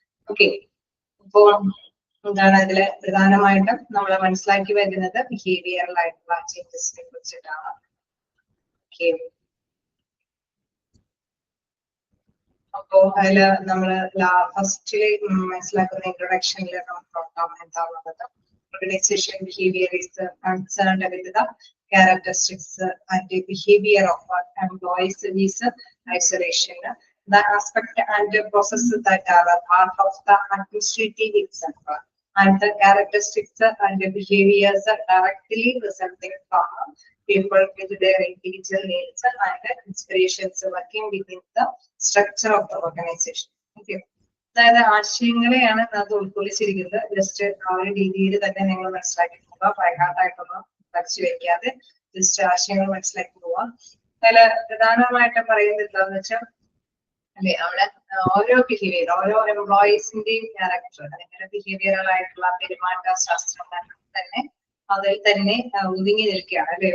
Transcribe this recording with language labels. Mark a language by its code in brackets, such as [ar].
[ml] Okay, അപ്പോ എന്താണ് ഇതില് പ്രധാനമായിട്ടും നമ്മൾ മനസ്സിലാക്കി വരുന്നത് ബിഹേവിയറൽ ആയിട്ടുള്ള ചേഞ്ചസിനെ കുറിച്ചിട്ടാണ്. ഓക്കെ, അപ്പോ അതില് നമ്മള് ഫസ്റ്റില് മനസ്സിലാക്കുന്ന ഇൻട്രൊഡക്ഷനിൽ നമുക്ക് നോക്കാം എന്താണുള്ളത്. [en] Organization behavior is concerned with the characteristics and the behavior of employees with isolation. The aspect and the processes that are a part of the administrative itself, and the characteristics and the behaviors directly resulting from people with their individual needs and inspirations working within the structure of the organization. Okay. [ml] അതായത് ആശയങ്ങളെയാണ് അത് ഉൾക്കൊള്ളിച്ചിരിക്കുന്നത്. Just ആ ഒരു രീതിയിൽ തന്നെ നിങ്ങൾ മനസ്സിലാക്കി പോവുക. പ്രൈഹാർട്ടായിട്ടൊന്നും പഠിച്ചു വെക്കാതെ ജസ്റ്റ് ആശയങ്ങൾ മനസ്സിലാക്കി പോവുക. അതില് പ്രധാനമായിട്ടും പറയുന്നത് എന്താന്ന് വെച്ചാൽ അല്ലെ അവിടെ ഓരോ ബിഹേവിയർ ഓരോ എംപ്ലോയീസിന്റെയും ക്യാരക്ടർ അല്ലെങ്കിൽ ബിഹേവിയറൽ ആയിട്ടുള്ള പെരുമാറ്റ ശാസ്ത്രങ്ങൾ തന്നെ അതിൽ തന്നെ ഒതുങ്ങി നിൽക്കുകയാണ് അല്ലെ.